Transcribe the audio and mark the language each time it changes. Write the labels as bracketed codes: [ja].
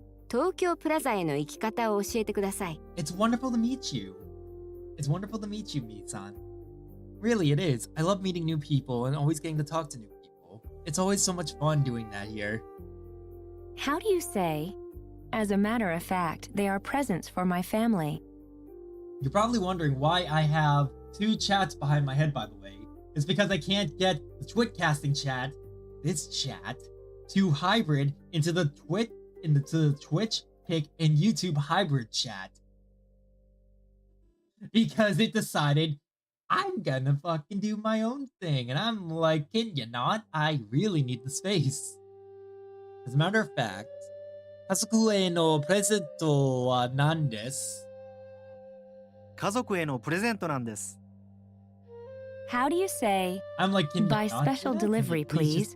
[ja] 東京プラザへの行き方を教えてください。 [en] It's wonderful to meet you. It's wonderful to meet you, Meet-san. Really, it is. I love meeting new people and always getting to talk to new people. It's always so much fun doing that here. How do you say, "As a matter of fact, they are presents for my family"? You're probably wondering why I have two chats behind my head, by the way. It's because I can't get the Twitcasting chat, this chat, to hybrid into the Twitch pick in YouTube hybrid chat. Because it decided I'm gonna fucking do my own thing. And I'm like, can you not? I really need the space. As a matter of fact, [ja] 家族へのプレゼントは何です？家族へのプレゼントなんです。 [en] How do you say, I'm like, can you by not special do that? Can you please